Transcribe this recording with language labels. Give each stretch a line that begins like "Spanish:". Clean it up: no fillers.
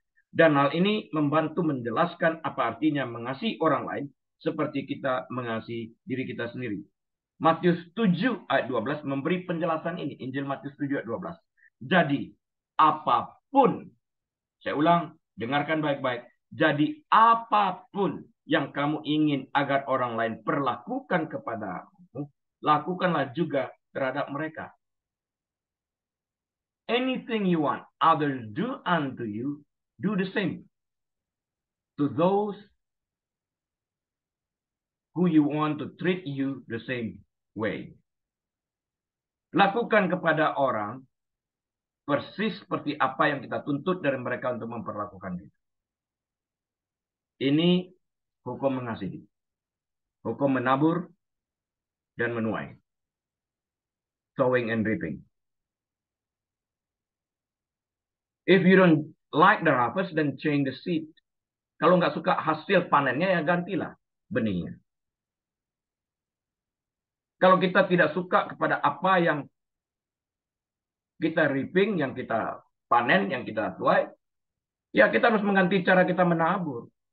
Indonesian: Dan hal ini membantu menjelaskan apa artinya mengasihi orang lain seperti kita mengasihi diri kita sendiri. Matius 7 ayat 12 memberi penjelasan ini. Injil Matius 7 ayat 12. Jadi, apapun, saya ulang, dengarkan baik-baik. Jadi, apapun yang kamu ingin agar orang lain perlakukan kepadamu, lakukanlah juga terhadap mereka.
English: Anything you want others do unto you, do the same to those who you want to treat you the same way.
Indonesian: Lakukan kepada orang persis seperti apa yang kita tuntut dari mereka untuk memperlakukan kita. Ini hukum mengasihi. Hukum menabur dan menuai.
English: Sowing and reaping. If you don't like the harvest, then change the seed.
Indonesian: Kalau nggak suka hasil panennya, ya gantilah benihnya. Kalau kita tidak suka kepada apa yang kita reaping, yang kita panen, yang kita tuai, ya kita harus mengganti cara kita menabur.